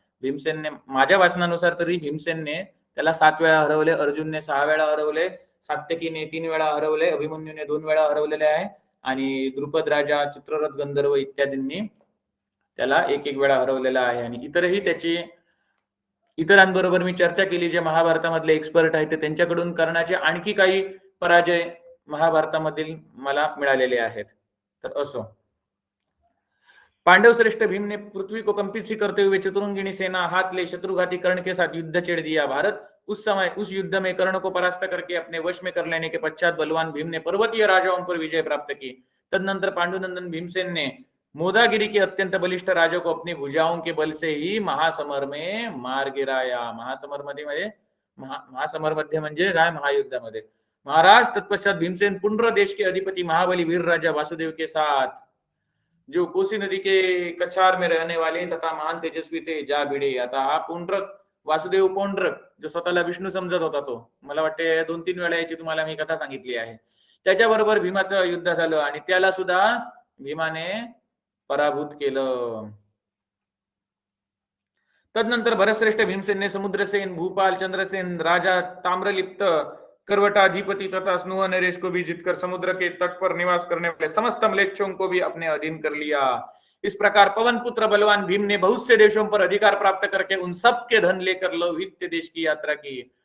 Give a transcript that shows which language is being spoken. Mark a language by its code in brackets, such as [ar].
[mr] भीमसेनने, माझ्या वाचनानुसार तरी भीमसेनने त्याला 7 वेळा हरवले, अर्जुनने 6 वेळा हरवले, सात्यकीने 3 वेळा हरवले, अभिमन्यूने 2 वेळा हरवलेले आहे, आणि द्रुपद राजा, चित्ररथ गंधर्व इत्यादींनी त्याला 1-1 वेळा हरवलेला आहे. आणि इतरही त्याची, इतरांबरोबर मी चर्चा केली, जे महाभारतामधले एक्सपर्ट आहेत, त्यांच्याकडून कर्णाचे आणखी काही पराजय महाभारतामधील मला मिळालेले आहेत. तर असो, [hi] पांडव श्रेष्ठ भीम ने पृथ्वी को कंपित सी करते हुए चतुरंगिणी सेना हाथ ले शत्रुघाती कर्ण के साथ युद्ध छेड़ दिया। भारत उस समय उस युद्ध में कर्ण को परास्त करके अपने वश में कर लेने के पश्चात बलवान भीम ने पर्वतीय राजाओं पर विजय प्राप्त की। तदनंतर पांडुनंदन भीमसेन ने मोदागिरी के अत्यंत बलिष्ठ राजा को अपनी भुजाओं के बल से ही महासमर में मार गिराया। [mr] महासमर मध्ये महासमर मध्ये म्हणजे काय, महायुद्धामध्ये। [hi] महाराज तत्पश्चात भीमसेन पुंड्र देश के अधिपति महाबली वीर राजा वासुदेव के साथ, जो कोसी नदी के कछार में रहने वाले तथा महान तेजस्वी थे, जा भिडे। [mr] आता हा पुंड्रक, वासुदेव पुंड्रक, जो स्वतःला विष्णू समजत होता, तो, मला वाटते 2-3 वेळा याची तुम्हाला मी कथा सांगितली आहे, त्याच्याबरोबर भीमाचं युद्ध झालं आणि त्याला सुद्धा भीमाने पराभूत केलं। [hi] तदनंतर भरतश्रेष्ठ भीमसेन ने समुद्रसेन, भूपाल, चंद्रसेन, राजा ताम्रलिप्त, करवटाधिपति तथा स्नुह नरेश को भी जीतकर समुद्र के तट पर निवास करने वाले समस्त म्लेच्छों को भी अपने अधीन कर लिया। इस प्रकार पवन पुत्र बलवान भीम ने बहुत से देशों पर अधिकार प्राप्त करके उन सब के धन लेकर लौहित्य देश की यात्रा की।